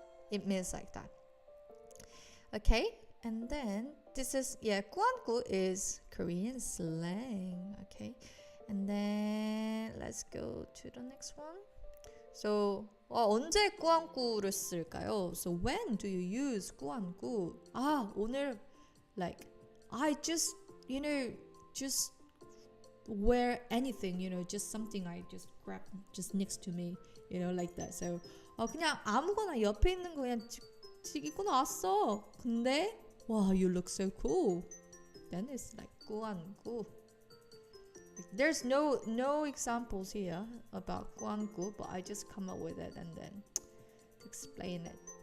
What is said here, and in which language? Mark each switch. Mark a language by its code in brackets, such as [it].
[en] It means like that. Okay, and then this is 꾸안꾸 is Korean slang. Okay, and then let's go to the next one. [ko] So 언제 꾸안꾸를 쓸까요? [en] So when do you use 꾸안꾸? 오늘 like I just just wear anything, just something I just grab just next to me, like that. [ko] So 그냥 아무거나 옆에 있는 거 그냥 입고 나왔어. [en] 근데 wow, you look so cool. Then it's like 꾸안꾸. There's no examples here about 꾸안꾸, but I just come up with it and then explain it.